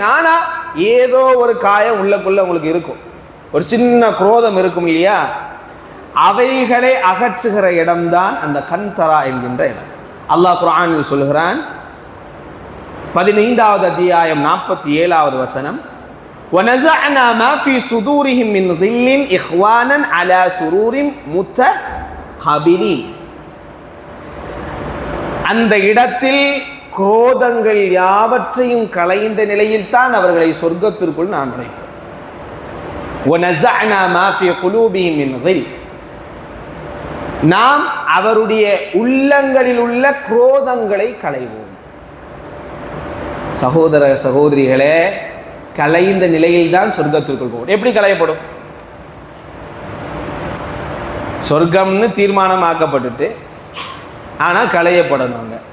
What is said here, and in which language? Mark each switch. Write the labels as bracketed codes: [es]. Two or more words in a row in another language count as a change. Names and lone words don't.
[ta] ஆனா ஏதோ ஒரு காயம் உள்ளக்குள்ள உங்களுக்கு இருக்கும், ஒரு சின்ன குரோதம் இருக்கும் இல்லையா? அவைகளை அகற்றுகிற இடம்தான் அந்த கந்தரா என்கின்ற இடம். அல்லாஹ் குர்ஆனில் சொல்கிறான், 15வது அத்தியாயம் 47வது வசனம், [ar] وَنَزَعْنَا مَا فِي صُدُورِهِمْ مِنْ غِلٍّ إِخْوَانًا عَلَى سُرُورٍ مُتَقَابِلِينَ. [ta] அந்த இடத்தில் குரோதங்கள் யாவற்றையும் களைந்த நிலையில் தான் அவர்களை சொர்க்கத்திற்குள் நான் நுழைப்பேன். [ar] وَنَزَعْنَا مَا فِي قُلُوبِهِمْ مِنْ غِلٍّ, [ta] நாம் அவருடைய உள்ளங்களில் உள்ள குரோதங்களை களைவோம். சகோதர சகோதரிகளே, களைந்த நிலையில் தான் சொர்க்கத்திற்குள் போகும். எப்படி களையப்படும்? சொர்க்கம்னு தீர்மானம் ஆக்கப்பட்டுட்டு ஆனா களையப்படணுங்க.